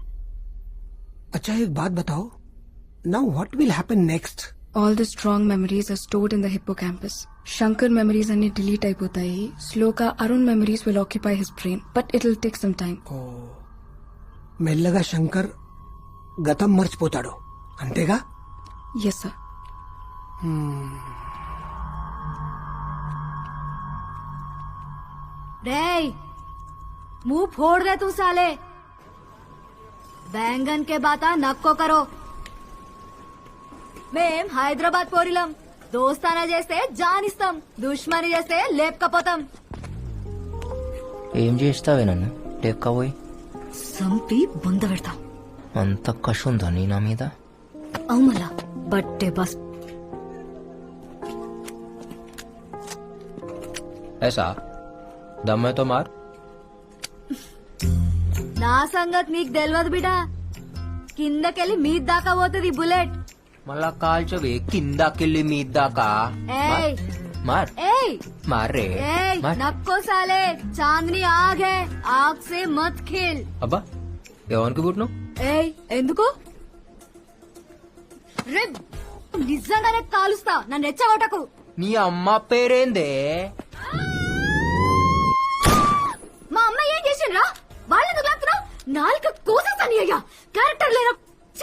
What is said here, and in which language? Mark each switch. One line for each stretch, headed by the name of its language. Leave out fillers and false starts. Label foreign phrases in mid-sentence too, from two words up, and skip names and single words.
Hindi: अच्छा एक बात बताओ,
English: now what will happen next? All the strong memories are stored in the hippocampus.
Telugu: Shankar memories అన్ని delete అయిపోతాయి.
English: Slowగా Arun memories will occupy his brain, but it'll take some time.
Telugu: మెల్లగా శంకర్ గతం మర్చిపోతాడు అంతేగా?
English: Yes, sir.
Hindi: रे मुंह फोड़ दे तू साले, बैंगन के बाता नक्को करो.
Telugu: మేం హైదరాబాద్ పోరిలం, దోస్తానా చేస్తే జానిస్తాం, దుష్మని చేస్తే లేపకపోతాం. ఏం చేస్తావే నన్ను లేపకపోయి? సంపి బొంద పెడతాం. అంత కష ఉందా నీ నా మీద? అవుమలా బట్టే బస్.
Hindi: ऐसा दम है तो मार.
Telugu: నా సంగతి నీకు తెలియదు బిడా, కిందకెళ్ళి మీది దాకా పోతుంది బుల్లెట్. మళ్ళా కాల్చవే కిందాకెళ్ళి మీ దాకా. ఏయ్ మార్ ఏయ్ మార్ రే ఏయ్ మార్.
Hindi: नक्को साले, चांदनी आग है, आग से मत खेल.
Telugu: అబ్బా ఎవరికి పుట్టిను? ఏయ్ ఎందుకు రే, నిజంగానే కాలుస్తా, నన్ను రెచ్చగొట్టకు. నీ అమ్మ పేరేందే? మా అమ్మ ఏం చేసిండ్రా? వాళ్ళెందుకు లాగుతున్నా? నాలుక కోసేస్తాను అయ్యా, క్యారెక్టర్ లేరా? ఛీ,